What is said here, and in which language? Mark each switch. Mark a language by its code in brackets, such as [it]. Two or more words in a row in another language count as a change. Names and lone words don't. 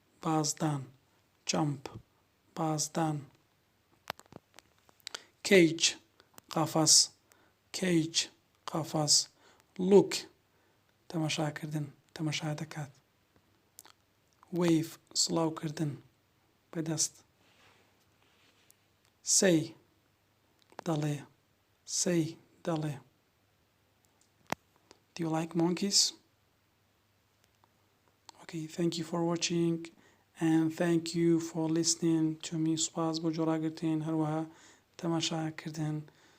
[ckb] بازدان کەیج قافەس لوک تەماشاکردن تەماشا دەکات وەیف سڵاوکردن بەدەست say دەڵێ [en] do you like monkeys? Okay, thank you for watching and thank you for listening to me [ckb] سوپاس بۆ جۆراگرتن هەروەها تەماشاکردن